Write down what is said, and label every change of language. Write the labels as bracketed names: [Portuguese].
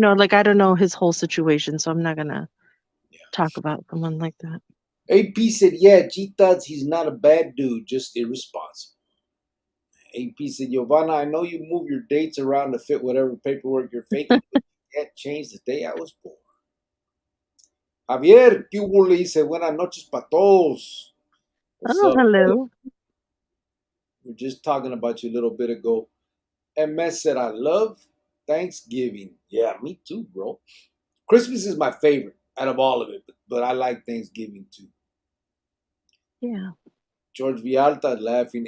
[English] But like I don't know his whole situation, so I'm not gonna Yeah. talk about someone like that. AP said, "Yeah, G Thuds, he's not a bad dude, just irresponsible." AP said, "Giovanna, I know you move your dates around to fit whatever paperwork you're faking, but you can't change the day I was born." [Spanish] Javier, ¿qué hubo? Le dice, "Buenas noches para todos." [English] What's Oh, up, brother? hello. We are just talking about you a little bit ago. MS said, "I love Thanksgiving." Yeah, me too, bro. Christmas is my favorite out of all of it, but I like Thanksgiving too. Yeah. George Vialta laughing.